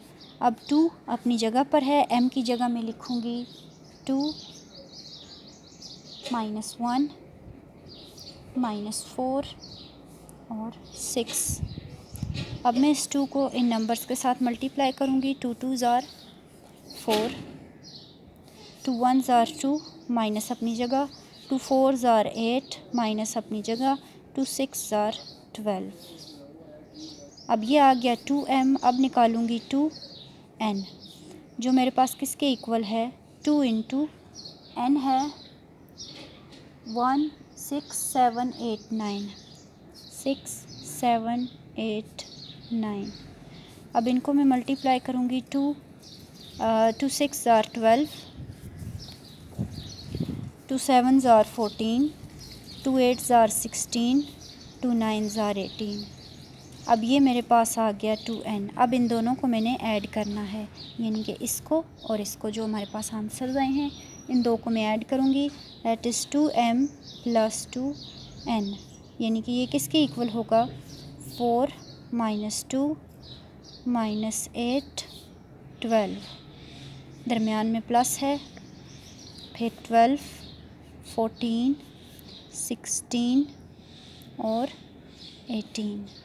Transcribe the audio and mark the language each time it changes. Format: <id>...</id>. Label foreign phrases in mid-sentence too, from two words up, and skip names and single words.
<ur>اب 2 اپنی جگہ پر ہے، m کی جگہ میں لکھوں گی 2 مائنس 1 مائنس 4 اور 6. اب میں اس 2 کو ان نمبرز کے ساتھ ملٹی پلائی کروں گی.</ur> <en>2 2s are 4, 2 1s are 2 माइनस</en> <ur>اپنی جگہ,</ur> <en>2 4s are 8 माइनस</en> <ur>اپنی جگہ,</ur> <en>2 6s are 12।</en> <ur>اب یہ آ گیا 2m. اب نکالوں گی 2n، جو میرے پاس کس کے ایکول ہے? 2 انٹو n ہے 1 6 7 8 9، 6 7 8 9. اب ان کو میں ملٹی پلائی کروں گی.</ur> <en>2 6 are 12, 2 7s are 14, 2 8s are 16, 2 9s are 18।</en> <ur>اب یہ میرے پاس آ گیا 2n. اب ان دونوں کو میں نے ایڈ کرنا ہے، یعنی کہ اس کو اور اس کو، جو ہمارے پاس آنسر آئے ہیں، ان دو کو میں ایڈ کروں گی.</ur> <en>That is 2m plus 2n,</en> <ur>یعنی کہ یہ کس کے ایکول ہوگا? 4 مائنس 2 مائنس 8 12، درمیان میں پلس ہے، پھر 12 14 16 اور 18.</ur>